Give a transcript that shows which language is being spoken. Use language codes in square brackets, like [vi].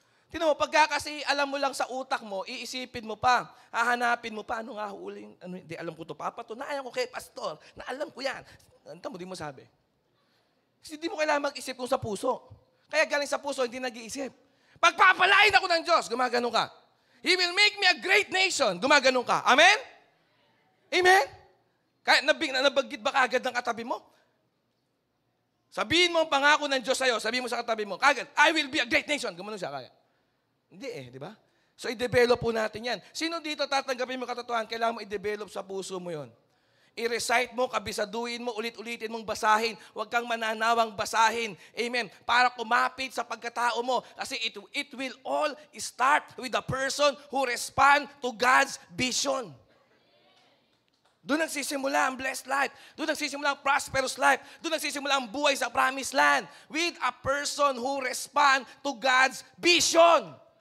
[tl] Tignan mo, pagka kasi alam mo lang sa utak mo, iisipin mo pa, hahanapin mo pa, ano nga huling, di alam ko to, papatunayan ko kay pastor, na alam ko yan. Ano mo, di mo sabi. Kasi di mo kailangan mag-isip kung sa puso. Kaya galing sa puso, hindi nag-iisip. Pagpapalain ako ng Diyos, gumaganon ka. [en] He will make me a great nation, [tl] gumaganon ka. Amen? Amen? Kaya nabagit ba kagad ng katabi mo? Sabihin mo ang pangako ng Diyos sa'yo, sabihin mo sa katabi mo, kagad, [en] I will be a great nation. [tl] Gumanon siya kaya. Hindi di ba? So, i-develop po natin yan. Sino dito tatanggapin mo katotohanan? Kailangan mo i-develop sa puso mo yon. I-recite mo, kabisaduhin mo, ulit-ulitin mong basahin. Huwag kang mananawang basahin. Amen. Para kumapit sa pagkatao mo. [en] Kasi it will all start with the person who respond to God's vision. [tl] Doon nagsisimula ang blessed life. Doon nagsisimula ang prosperous life. Doon nagsisimula ang buhay sa promised land. [en] With a person who respond to God's vision.